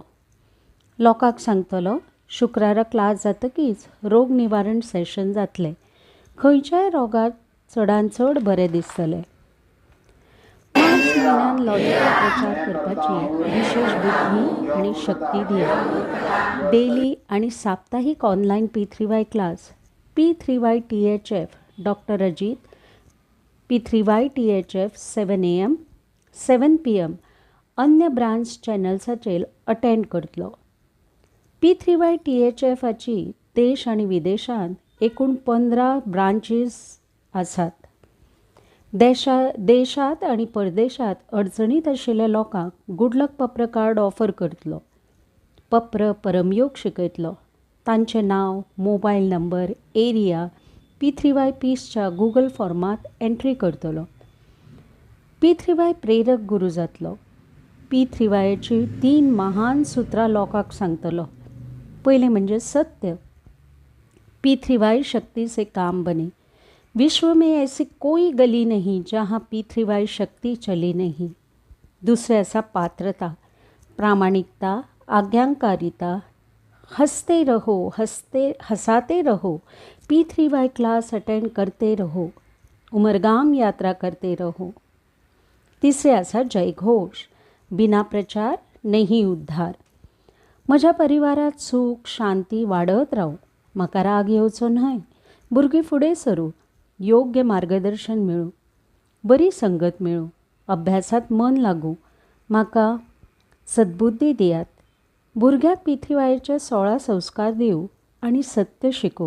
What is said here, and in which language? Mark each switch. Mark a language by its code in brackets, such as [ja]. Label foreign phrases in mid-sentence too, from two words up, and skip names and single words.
[kok] लोकांक सांगतलो शुक्रारा क्लास जातकीच रोग निवारण सेशन जातलें. खंयच्याय रोगाक चडांत चड बरें दिसतलें. मार्च म्हयन्यान लॉजिकल प्रचार करपाची विशेष बुद्धी आनी शक्ती दिया. डेली आनी साप्ताहीक ऑनलायन P3Y क्लास. P3Y THF डॉक्टर अजित. P3Y THF 7 AM 7 PM अन्य ब्रांच चॅनल्साचेर अटेंड करतलो. P3Y THFची देश आनी विदेशांत एकूण 15 ब्रांचीस आसात. देशांत आनी परदेशांत अडचणीत आशिल्ल्या लोकांक [en] good luck [kok] पप्र कार्ड ऑफर करतलो. पप्र परमयोग शिकयतलो. तांचें नांव, [en] mobile number, [kok] एरिया P3Y पीसच्या गुगल फॉर्मात एंट्री करतलो. P3Y प्रेरक गुरू जातलो. P3Yची 3 महान सुत्रां लोकांक सांगतलो. पयलें म्हणजे सत्य. [hi] P3Y शक्ति से काम बने. विश्व में ऐसी कोई गली नहीं जहाँ P3Y शक्ति चली नहीं. [kok] दूसरे आसा पात्रता, प्रामाणिकता, आज्ञाकारिता. [hi] हंसते रहो, हंसाते रहो. P3Y क्लास अटेंड करते रहो. उमरगाम यात्रा करते रहो. [kok] तिसरे आसा जयघोष, [hi] बिना प्रचार नहीं उद्धार. [kok] म्हज्या परिवारात सूख शांती वाडत रावू, म्हाका राग येवचो न्हय, भुरगीं फुडें सरूं, योग्य मार्गदर्शन मेळूं, बरी संगत मेळूं, अभ्यासात मन लागूं, म्हाका सद्बुद्धी दियात. भुरग्याक पिथीवायेचे 16 संस्कार दिवं आनी सत्य शिकोव.